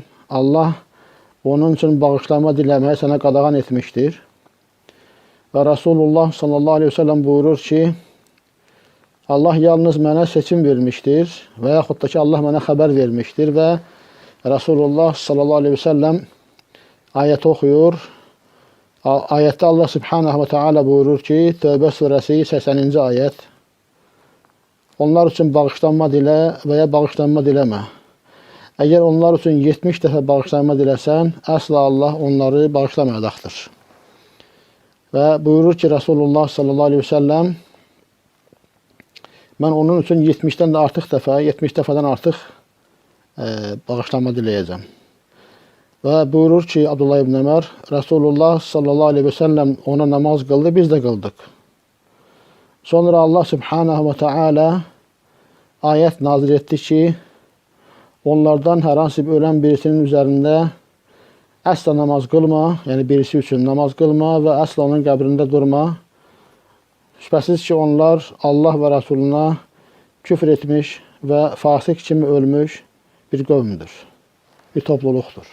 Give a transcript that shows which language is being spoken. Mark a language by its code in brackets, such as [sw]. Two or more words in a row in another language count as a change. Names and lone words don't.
[az] Allah onun üçün bağışlanma diləməyi sənə qadağan etmişdir. Və Rasulullah [ar] صلى الله عليه وسلم [az] buyurur ki, Allah yalnız mənə seçim vermişdir və yaxud da ki, Allah mənə xəbər vermişdir və Rasulullah [ar] صلى الله عليه وسلم [az] ayəti oxuyur. Ayətdə Allah [ar] سبحانه وتعالى [az] buyurur ki, Tövbə surəsi 80-ci ayət, onlar üçün bağışlanma dilə və ya bağışlanma diləmə. Əgər onlar üçün 70 dəfə bağışlanma diləsən, əsla Allah onları bağışlamayacaqdır. Və buyurur ki, Rasulullah [ar] صلى الله عليه وسلم, [az] mən onun üçün 70-dən də artıq dəfə, 70 dəfədən artıq bağışlanma diləyəcəm. Və buyurur ki, Abdullah ibn Ömər, Rasulullah [ar] صلى الله عليه وسلم [az] ona namaz qıldı, biz də qıldıq. Sonra Allah [ar] سبحانه وتعالى [az] ayət nazil etdi ki, onlardan hər hansı bir ölən birisinin üzərində əsla namaz qılma, yəni birisi üçün namaz qılma və əsla onun qəbrində durma. Şübhəsiz ki, onlar Allah və Rasuluna küfr etmiş və fasik kimi ölmüş bir qövmdür, bir topluluqdur.